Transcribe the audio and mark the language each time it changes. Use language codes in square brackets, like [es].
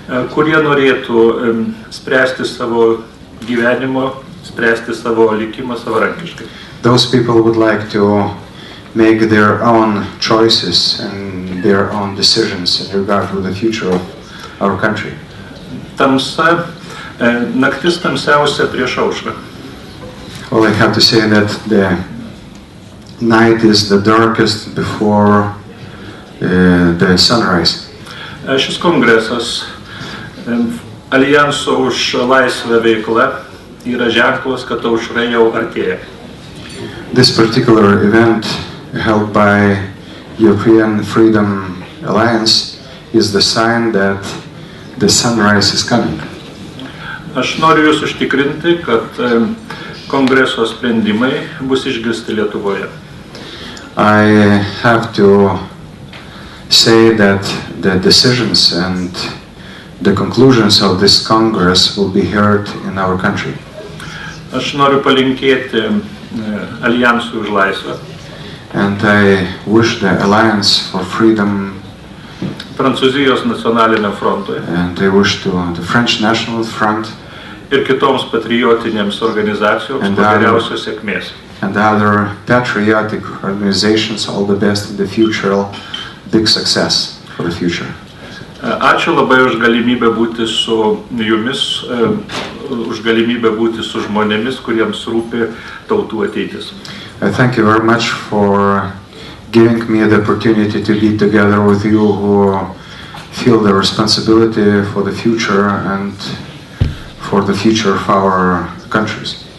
[lt] Kurie norėtų spręsti savo gyvenimo, spręsti savo likimą savarankiškai. [en] Those people would like to make their own choices and their own decisions in regard to the future of our country. [lt] Tamsa, naktis tamsiausia prieš aušrą. [en] Well, I have to say that the night is the darkest before the sunrise. [lt] Šis kongresas, Alijanso už laisvę veikla, yra ženklas, kad aušra jau artėja. [en] This particular event held by European Freedom Alliance is the sign that the sunrise is coming. [lt] Aš noriu jūs užtikrinti, kad kongreso sprendimai bus išgirsti Lietuvoje. [en] I have to say that the decisions and the conclusions of this Congress will be heard in our country. [lt] Aš noriu palinkėti Alijansui už laisvę, [en] And I wish the Alliance for Freedom [lt] Prancūzijos nacionaliniam frontui [en] and I wish to the French National Front [lt] ir kitoms patriotinėms organizacijoms [en] And [lt] kuo geriausios sėkmės. [en] and the other patriotic organizations all the best in the future, big success for the future. [lt] Ačiū labai už galimybę būti su jumis, už galimybę būti su žmonėmis, kuriems rūpi tautų ateitis. [en] I thank you very much for giving me the opportunity to be together with you who feel the responsibility for the future and for the future of our countries.